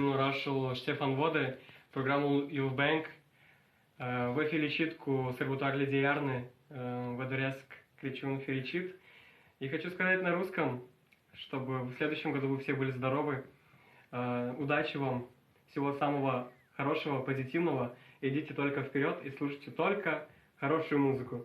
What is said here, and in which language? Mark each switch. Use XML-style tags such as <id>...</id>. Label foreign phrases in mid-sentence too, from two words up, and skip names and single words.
<ro>orașul Ștefan Vodă, programul Youth Bank. Vă felicit cu sărbătoarele de iarnă, vă doresc Crăciun fericit.</ro> <ru>И хочу сказать на русском, чтобы в следующем году вы все были здоровы. Удачи вам, всего самого хорошего, позитивного. Идите только вперед и слушайте только хорошую музыку.</ru>